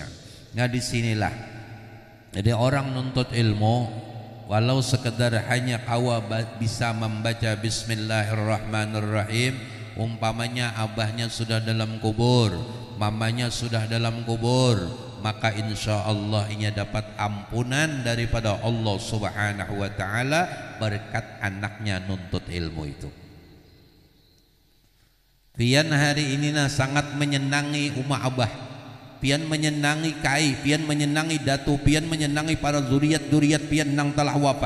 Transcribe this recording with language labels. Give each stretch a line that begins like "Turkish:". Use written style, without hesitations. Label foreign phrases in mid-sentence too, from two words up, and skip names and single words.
Banjar: Nah, disinilah jadi orang nuntut ilmu, walau sekedar hanya kawa bisa membaca Bismillahirrahmanirrahim, umpamanya abahnya sudah dalam kubur, mamanya sudah dalam kubur, maka
Arabic: إن شاء الله
Banjar: ia dapat ampunan daripada Allah
Arabic: سبحانه وتعالى
Banjar: berkat anaknya nuntut ilmu itu. Pian hari ini sangat menyenangi umat abah, pian menyenangi kai, pian menyenangi datu, pian menyenangi para zuriat-zuriat pian nang telah wafat.